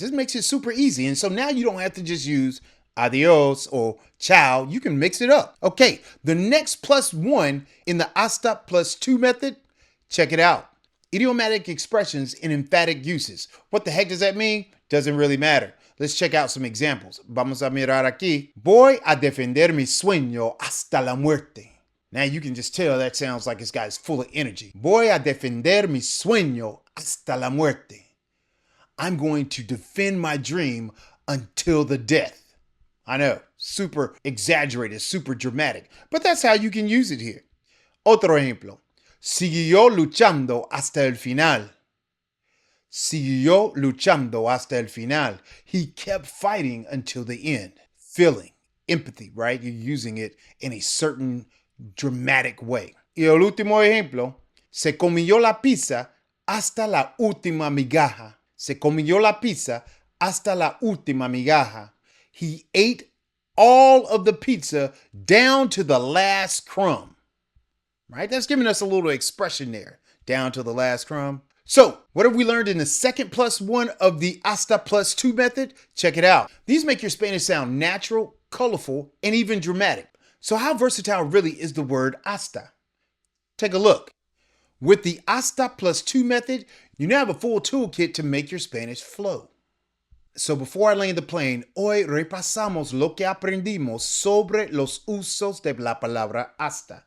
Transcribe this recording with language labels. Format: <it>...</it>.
<en>This makes it super easy. And so now you don't have to just use adios or ciao. You can mix it up. Okay, the next +1 in the hasta +2 method, check it out. Idiomatic expressions and emphatic uses. What the heck does that mean? Doesn't really matter. Let's check out some examples.</en> <es>Vamos a mirar aquí. Voy a defender mi sueño hasta la muerte.</es> <en>Now you can just tell that sounds like this guy's full of energy.</en> <es>Voy a defender mi sueño hasta la muerte.</es> <en>I'm going to defend my dream until the death. I know, super exaggerated, super dramatic, but that's how you can use it here.</en> <es>Otro ejemplo. Siguió luchando hasta el final. Siguió luchando hasta el final.</es> <en>He kept fighting until the end. Feeling, empathy, right? You're using it in a certain dramatic way.</en> <es>Y el último ejemplo. Se comió la pizza hasta la última migaja. Se comió la pizza hasta la última migaja.</es> <en>He ate all of the pizza down to the last crumb. Right? That's giving us a little expression there. Down to the last crumb. So, what have we learned in the second +1 of the hasta +2 method? Check it out. These make your Spanish sound natural, colorful, and even dramatic. So how versatile really is the word hasta? Take a look. With the hasta +2 method, you now have a full toolkit to make your Spanish flow. So before I land the plane,</en> <es>hoy repasamos lo que aprendimos sobre los usos de la palabra hasta.</es>